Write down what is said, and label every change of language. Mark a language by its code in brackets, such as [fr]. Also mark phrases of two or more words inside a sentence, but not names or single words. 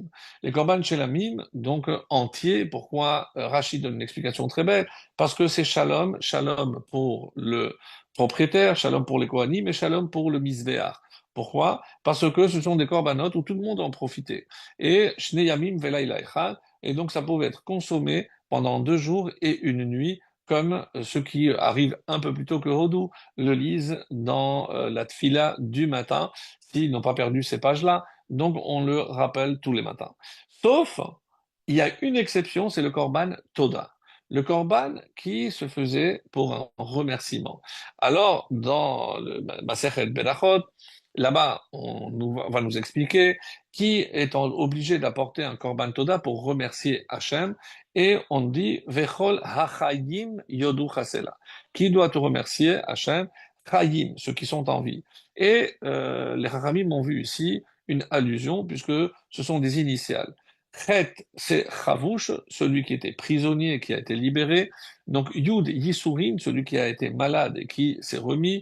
[fr] Les [he] korban shelamim, [fr] donc entiers. Pourquoi Rachid donne une explication très belle? Parce que c'est shalom, shalom pour le propriétaire, shalom pour les kohanim et shalom pour le misbéach. Pourquoi? Parce que ce sont des korbanot où tout le monde en profitait. Et [he] shnei yamim velayla echad, [fr] et donc ça pouvait être consommé pendant 2 jours et une nuit, comme ceux qui arrivent un peu plus tôt que Hodou le lisent dans la tfila du matin, s'ils n'ont pas perdu ces pages-là. Donc on le rappelle tous les matins. Sauf, il y a une exception, c'est le [he] korban Toda. [fr] Le korban qui se faisait pour un remerciement. Alors, dans le Masechet Berachot, là-bas, va nous expliquer qui est obligé d'apporter un [he] korban Toda [fr] pour remercier Hachem, et on dit [he] Vechol hachayim yodu chasela. [fr] Qui doit te remercier, Hachem? Chayim, ceux qui sont en vie. Et les Chachamim ont vu ici une allusion, puisque ce sont des initiales. Chet, c'est Chavush, celui qui était prisonnier et qui a été libéré. Donc Yud, Yisurin, celui qui a été malade et qui s'est remis.